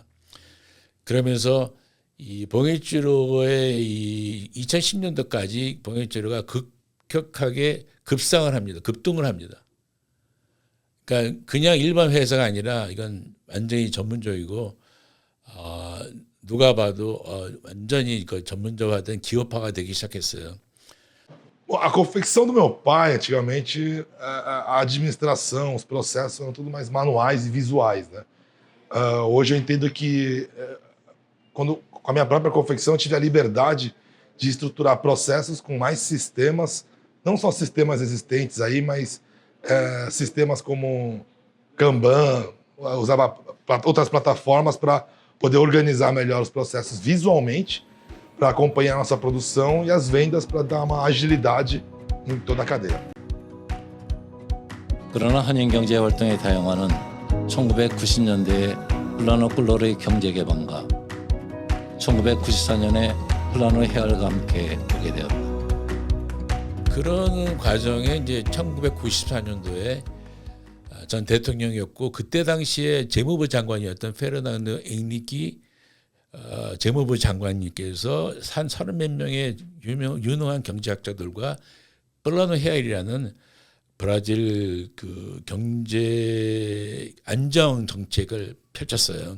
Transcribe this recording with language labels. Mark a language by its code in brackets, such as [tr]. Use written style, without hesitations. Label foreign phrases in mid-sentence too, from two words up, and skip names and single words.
[ko] 그러면서 이 봉해주로의 이 2010년도까지 봉해주로가 급격하게 급상을 합니다. 급등을 합니다. 그러니까 그냥 일반 회사가 아니라 이건 완전히 전문적이고 누가 봐도 완전히 그 전문적화된 기업화가 되기 시작했어요. [pt] A confecção do meu pai, antigamente, a administração, os processos eram tudo mais manuais e visuais, né? Hoje eu entendo que com a minha própria confecção eu tive a liberdade de estruturar processos com mais sistemas, não só sistemas existentes aí, mas sistemas como Kanban, usava outras plataformas para poder organizar melhor os processos visualmente, para acompanhar a nossa produção e as vendas para dar uma agilidade em toda a cadeia. [ko] 그러나 한인경제 활동에 다양화는 1990년대에 플라노 꿀로르의 경제 개방과 1994년에 플라노 헤알과 함께 오게 되었다. 그런 과정에 이제 1994년도에 전 대통령이었고 그때 당시에 재무부 장관이었던 페르난도 엥리키 재무부 장관님께서 한 30몇 명의 유능한 경제학자들과 플라노 헤알이라는 브라질 그 경제 안정 정책을 펼쳤어요.